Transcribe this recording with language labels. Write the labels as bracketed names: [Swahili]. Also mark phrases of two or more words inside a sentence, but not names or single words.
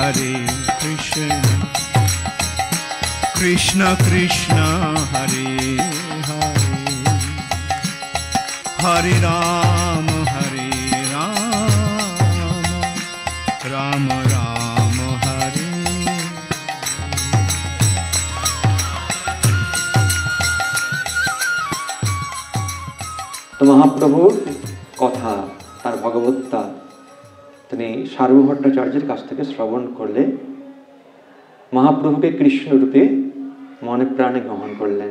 [Bangla] Krishna Krishna Hare Hare Hare Ram Ram Ram Hare তো মহাপ্রভুর কথা, তার ভগবত্তা তিনি সার্বভৌম ভট্টাচার্যের কাছ থেকে শ্রবণ করলে মহাপ্রভুকে কৃষ্ণরূপে মনে প্রাণে গ্রহণ করলেন।